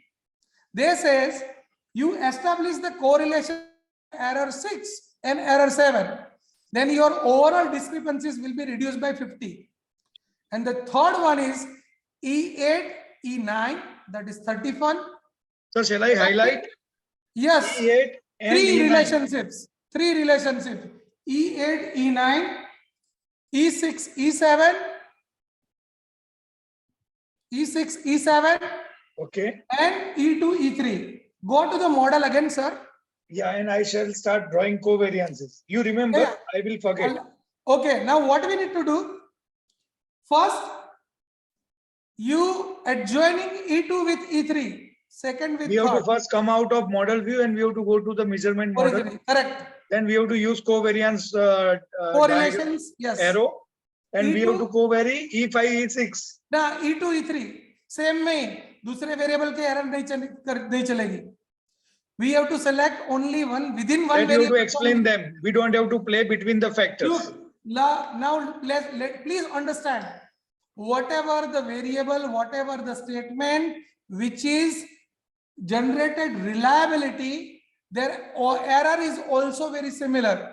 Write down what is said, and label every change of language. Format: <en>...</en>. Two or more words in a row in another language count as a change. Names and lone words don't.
<en>They says you establish the correlation error 6 and error 7, then your overall discrepancies will be reduced by 50. And the third one is E8, E9, that is 31. So shall I highlight? Yes. E8 and Three E9. relationships. E8, E9, E6, E7, E6, E7, Okay. and E2, E3. Go to the model again, sir. Yeah, and I shall start drawing covariances. You remember, Yeah. I will forget. Okay, now what we need to do? First, you adjoining E2 with E3, second with We have to third. first come out of model view and we have to go to the measurement model. Originally, correct. Then we have to use covariance Correlations, yes. arrow. And we have E2 to covary E5, E6.</en> <hi>ना E2, E3 सेम में दूसरे वेरिएबल के एरर नहीं चलेगी.</hi> <en>We have to select only one within one That you have to variable. explain them. We don't have to play between the factors. Look, now please understand. Whatever the variable, whatever the statement which is generated reliability, their error is also very similar.</en>